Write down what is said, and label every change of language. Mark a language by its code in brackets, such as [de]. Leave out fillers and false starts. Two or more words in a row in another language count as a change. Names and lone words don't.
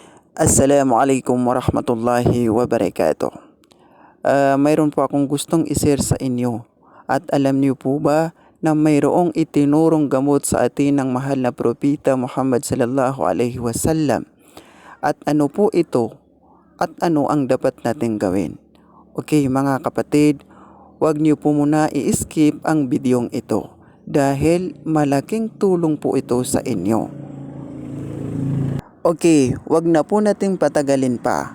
[ar] السلام عليكم ورحمة الله وبركاته. [tl] Mayroon po akong gustong i-share sa inyo. At alam niyo po ba na mayroong itinurong gamot sa atin ng mahal na propeta Muhammad [ar] صلى الله عليه وسلم? [tl] At ano po ito? At ano ang dapat nating gawin? Okay mga kapatid, huwag niyo po muna i-skip ang bidyong ito dahil malaking tulong po ito sa inyo. Okay, wag na po nating patagalin pa.